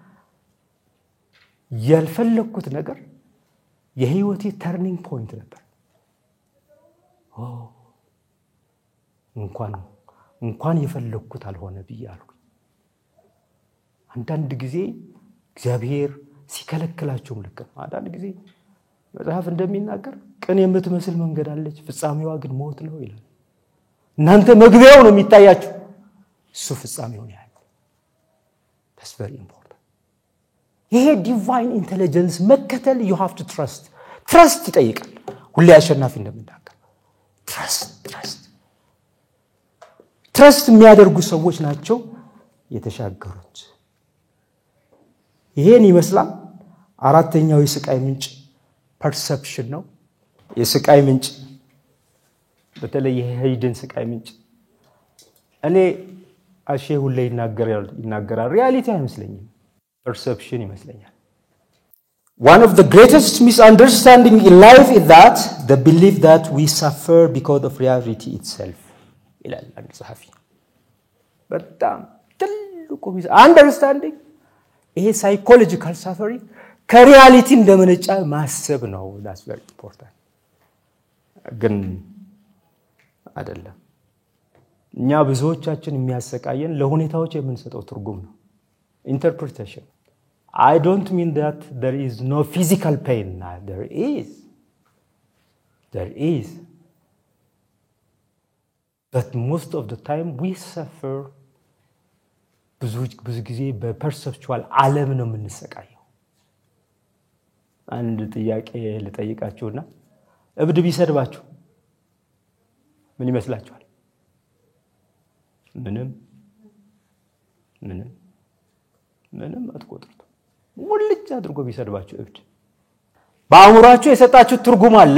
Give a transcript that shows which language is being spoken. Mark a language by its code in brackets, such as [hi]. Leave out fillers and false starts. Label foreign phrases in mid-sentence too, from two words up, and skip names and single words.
[am] ያልፈለኩት ነገር የህይወቴ [en] turning point [am] ነበር እንኳን የፈለኩት አልሆነ ብያለሁ አንዳንድ ጊዜ እግዚአብሔር ሲከለክላችሁ ልክ ነው አንዳንድ ጊዜ መጽሐፍ እንደሚናገር ቅን የምትመስል መንገድ አለች ፍጻሜዋ ግን ሞት ነው ይላል እናንተ መግቢያው ነው የሚታያችሁ እሱ ፍጻሜው ነው ያለው [en] that's very important [am] ይሄ [en] divine intelligence [am] መከተል [en] you have to trust [am] ይጠይቃል ሁሌ አሸናፊ እንደምናገር trust የሚያደርጉ ሰዎች ናቸው የተሻገሩት ይሄን ይመስላል አራተኛው የስቃይ ምንጭ perception ነው የስቃይ ምንጭ በተለይ የሄድን ስቃይ ምንጭ እኔ አሼሁ ላይ ይናገራል ሪያሊቲ አይመስለኝም perception ይመስለኛል [en] one of the greatest misunderstanding in life is that the belief that we suffer because of reality itself [am] ይላል አንድ ጸሐፊ በጣም ትልቁ [en] understanding ይሄ psychological suffering [am] ከሪያሊቲ እንደመነጫ ማሰብ ነው [en] that's very important [am] ግን አይደለም እኛ ብዙዎቻችን የሚያሰቃየን ለሁኔታዎች የምንሰጠው ትርጉም ነው [en] interpretation I don't mean that there is no physical pain there is but most of the time we suffer [am] ብዙ ጊዜ በፐርሰፕቹዋል ዓለም ነው የምንሰቃየው አንድ ጥያቄ ልጠይቃችሁና እብድ ቢሰድባችሁ ምን ይመስላችኋል ምንም አትቆጥሩት ሙልጭ አድርጎ ቢሰድባችሁ እብድ በአእምሯችሁ የሰጣችሁ ትርጉም አለ